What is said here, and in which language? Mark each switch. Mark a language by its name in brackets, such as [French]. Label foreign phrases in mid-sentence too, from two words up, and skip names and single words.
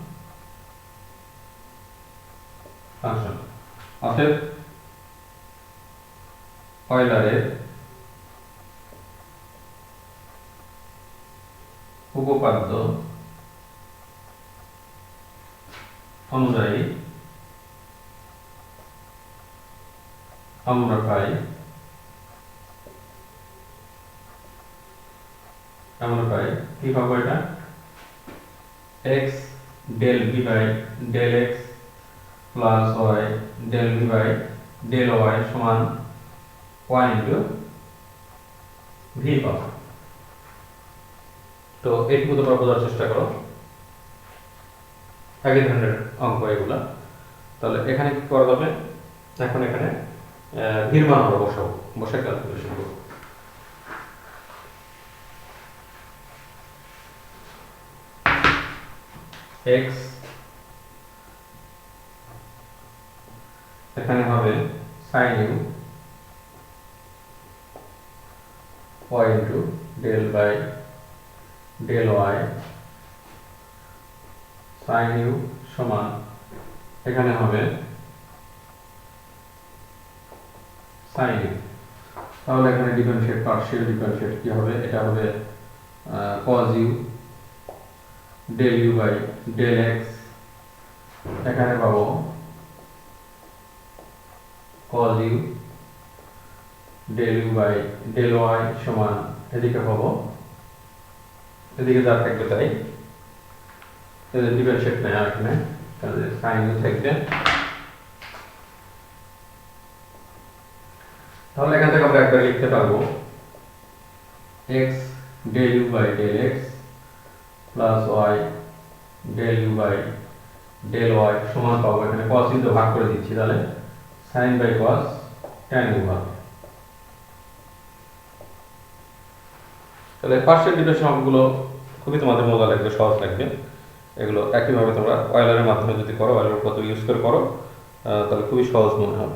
[Bangla] অতএব অয়লারের উপপাদ্য অনুযায়ী আমরা পাই কি পাবো, এটা [English] x del v by del x plus y del v by del y [Bangla] সমান [English] y into v [Bangla] পাবো। তো এইটুকু তোমরা বোঝার চেষ্টা করো, একই ধরনের অঙ্ক এগুলা। তাহলে এখানে কি করা যাবে, এখন এখানে ভির মান আমরা বসাবো, বসে ক্যালকুলেশন করব। x এখানে হবে [English] sin u y into del by del y, sin u [Bangla] সমান এখানে হবে [English] sin u। [Bangla] তাহলে এখানে ডিফারেন্সিয়েট, [English] partial differentiate [Bangla] কি হবে, এটা হবে [English] cos u del u by del x, [Bangla] এখানে পাবো [English] cos u del u by del y [Bangla] সমান এদিকে পাবো, এদিকে যা থাকবে তাই, এদের ডিফারেন্সিয়েট নেই এখানে, তাহলে [English] sin u [Bangla] থাকবে তাহলে এখান থেকে আমরা একবার লিখতে পারবো [English] x del u by del x plus y del u by del y [Bangla] সমান পাবো, এখানে [English] cos into [Bangla] ভাগ করে দিচ্ছি, তাহলে [English] sin by cos tan u [Bangla] হবে। তাহলে [English] partial differential [Bangla] অঙ্কগুলো খুবই তোমাদের মজা লাগবে, সহজ লাগবে। এগুলো একইভাবে তোমরা অয়েলারের মাধ্যমে যদি করো, অয়েলার পদ্ধতি ইউজ করে করো, তাহলে খুবই সহজ মনে হবে।